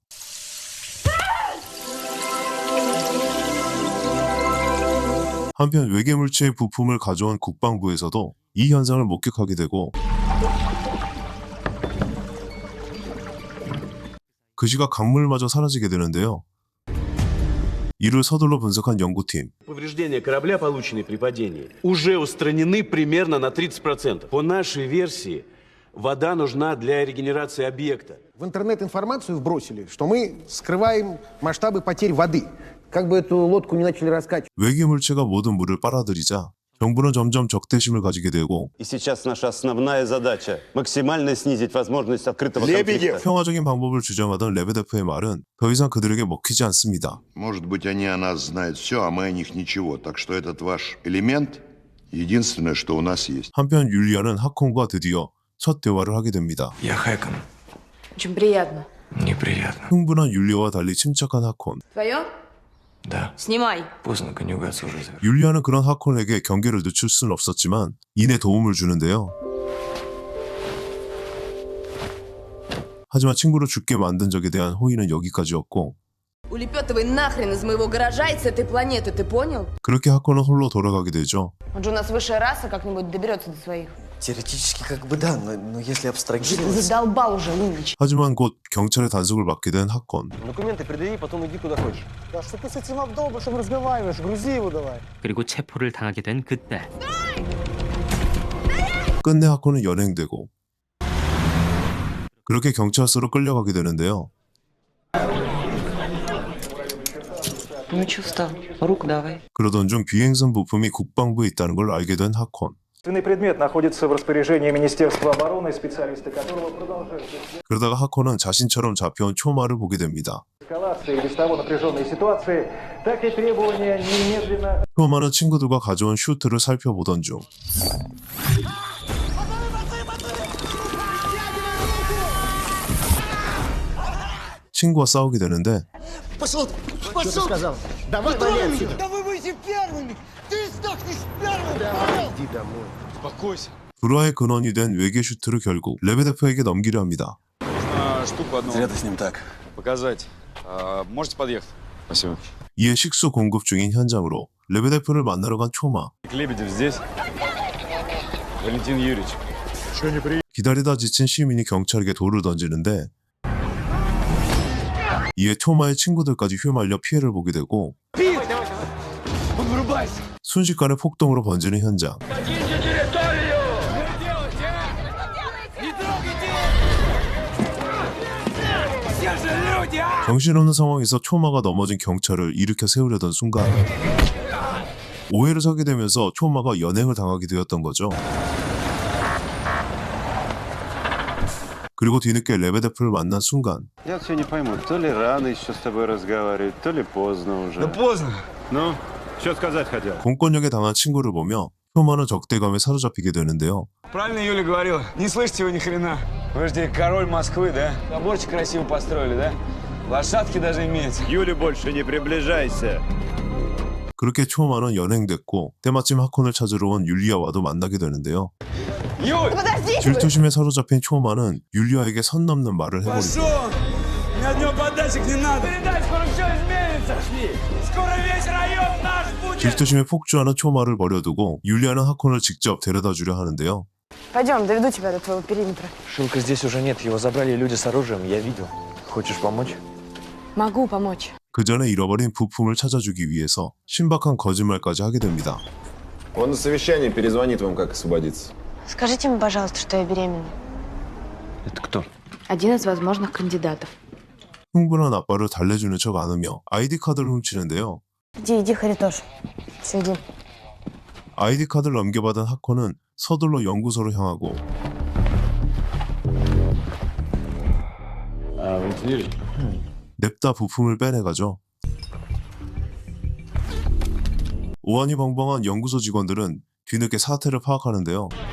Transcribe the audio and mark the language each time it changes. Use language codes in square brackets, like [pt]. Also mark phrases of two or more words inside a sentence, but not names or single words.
[ko] 한편 외계물체의 부품을 가져온 국방부에서도 이 현상을 목격하게 되고 그 시각 강물마저 사라지게 되는데요. 이를 서둘러 분석한 연구팀. [ru] Повреждения корабля, полученные при падении, уже устранены примерно на 30%. По нашей версии, вода нужна для регенерации объекта. В интернет информацию вбросили, что мы скрываем масштабы потерь воды. Как бы эту лодку не начали раскачивать. [ko] 외계물체가 모든 물을 빨아들이자 정부는 점점 적대심을 가지게 되고 [ru] И сейчас наша основная задача – максимально снизить возможность открытого конфликта. [ko] 평화적인 방법을 주장하던 레베데프의 말은 더 이상 그들에게 먹히지 않습니다. [ru] Может быть, они о нас знают все, а мы о них ничего. Так что этот ваш элемент – единственное, что у нас есть. [ko] 한편 율리아는 하콘과 드디어 첫 대화를 하게 됩니다. [ru] Я Хэкон. Очень приятно. Неприятно. [ko] 흥분한 율리아와 달리 침착한 하콘. [ru] Твое? Да. Снимай. Поздно, конюгация уже завершена. [ko] 율리아는 그런 하콘에게 경계를 늦출 수는 없었지만 이내 도움을 주는데요. 하지만 친구를 죽게 만든 적에 대한 호의는 여기까지였고 [ru] Улепетывай нахрен из моего гаража и с этой планеты, ты понял? [ko] 그렇게 하콘은 홀로 돌아가게 되죠. [ru] Он же у нас высшая раса, как-нибудь доберется до своих. Теоретически как бы да, но если Ты абстрагировать... задолбал уже, Лунич. [ko] 하지만 곧 경찰의 단속을 받게 된 하콘. [ru] Документы предъяви, потом иди куда хочешь. Да что ты с этим обдолбышем разговариваешь? Грузи его давай. [ko] 그리고 체포를 당하게 된 그때 끝내 하콘은 연행되고 그렇게 경찰서로 끌려가게 되는데요. [ru] Ну чё встал? Руку давай. [ko] 그러던 중 비행선 부품이 국방부에 있다는 걸 알게 된 하콘. [ru] Предмет находится в распоряжении Министерства обороны, специалисты которого продолжают [ko] 그러다가 하콘은 자신처럼 잡혀온 초마를 보게 됩니다. [ru] эскалации без того напряженной ситуации, так и требования немедленно... [ko] 초마는 친구들과 가져온 슈트를 살펴보던 중 친구와 싸우게 되는데 [ru] Пошел, пошел. Сказал. Давай вали отсюда. Да вы будете первыми. Ты сдохнешь первым. Иди домой. Успокойся. [ko] 불화의 근원이 된 외계 슈트를 결국 레베데프에게 넘기려 합니다. [ru] Штуку одну. Зря ты с ним так. Показать. Можете подъехать? Спасибо. [ko] 이에 식수 공급 중인 현장으로 레베데프를 만나러 간 초마. [ru] Лебедев здесь? Валентин Юрьевич. [ko] 기다리다 지친 시민이 경찰에게 돌을 던지는데 이에 초마의 친구들까지 휘말려 피해를 보게 되고 순식간에 폭동으로 번지는 현장. 정신없는 상황에서 초마가 넘어진 경찰을 일으켜 세우려던 순간 오해를 사게 되면서 초마가 연행을 당하게 되었던 거죠. 그리고 뒤늦게 레베데프를 만난 순간 [ru] Я все не пойму, то ли рано еще с тобой разговаривать, то ли поздно уже. Да поздно. Ну, что сказать хотел? [ko] 공권력에 당한 친구를 보며 초마는 적대감에 사로잡히게 되는데요. [ru] Правильно Юля говорила. Не слышите вы ни хрена. Вы же король Москвы, да? Соборчик красиво построили, да? Лошадки даже имеются. Юле больше не приближайся. [ko] 그렇게 초마는 연행됐고 때마침 하콘을 찾으러 온 율리아와도 만나게 되는데요. 질투심에 사로잡힌 초마는 율리아에게 선 넘는 말을 해버리고 [ru] Ни одного подачек не надо. Передай, скоро все изменится. Скоро весь район наш будет. [ko] 질투심에 폭주하는 초마를 버려두고 율리아는 하콘을 직접 데려다 주려 하는데요. [ru] Пойдем, доведу тебя до твоего периметра. Шилка здесь уже нет, его забрали люди с оружием, я видел. Хочешь помочь? Могу помочь. [ko] 그 전에 잃어버린 부품을 찾아주기 위해서 신박한 거짓말까지 하게 됩니다. [ru] Он на совещании перезвонит вам, как освободиться. Скажите ему, пожалуйста, что я беременна. Это кто? Один из возможных кандидатов. [ko] 흥분한 아빠를 달래주는 척 안으며 아이디 카드를 훔치는데요. [ru] Иди, Харитош. Сиди. [ko] 아이디 카드를 넘겨받은 하콘은 서둘러 연구소로 향하고 냅다 부품을 빼내가죠. 오한이 벙벙한 연구소 직원들은 뒤늦게 사태를 파악하는데요.